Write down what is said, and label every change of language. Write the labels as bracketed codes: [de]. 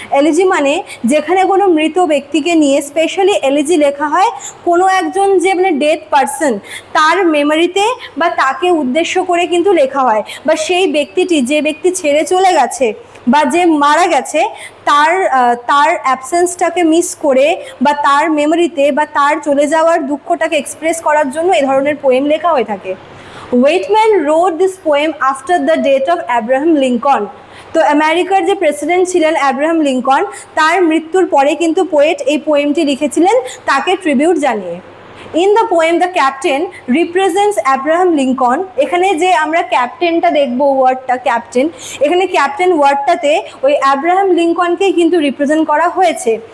[bn] Elegy মানে যেখানে কোনো মৃত ব্যক্তিকে নিয়ে স্পেশালি এলিজি লেখা হয় কোনো একজন যে মানে ডেড পারসন, তার মেমোরিতে বা তাকে উদ্দেশ্য করে কিন্তু লেখা হয়, বা সেই ব্যক্তিটি যে ব্যক্তি ছেড়ে চলে গেছে বা যে মারা গেছে তার অ্যাবসেন্সটাকে মিস করে বা তার মেমোরিতে বা তার চলে যাওয়ার দুঃখটাকে এক্সপ্রেস করার জন্য এই ধরনের পোয়েম লেখা হয়ে থাকে। [en] Whitman wrote this poem after the death of Abraham Lincoln. [bn] তো আমেরিকার যে প্রেসিডেন্ট ছিলেন অ্যাব্রাহাম লিঙ্কন, তার মৃত্যুর পরে কিন্তু পোয়েট এই পোয়েমটি লিখেছিলেন তাকে ট্রিবিউট জানিয়ে। [en] In the poem the captain represents Abraham Lincoln. [bn] এখানে যে আমরা ক্যাপ্টেনটা দেখবো, ওয়ার্ডটা ক্যাপ্টেন, এখানে ক্যাপ্টেন ওয়ার্ডটাতে ওই অ্যাব্রাহাম লিঙ্কনকেই কিন্তু রিপ্রেজেন্ট করা হয়েছে।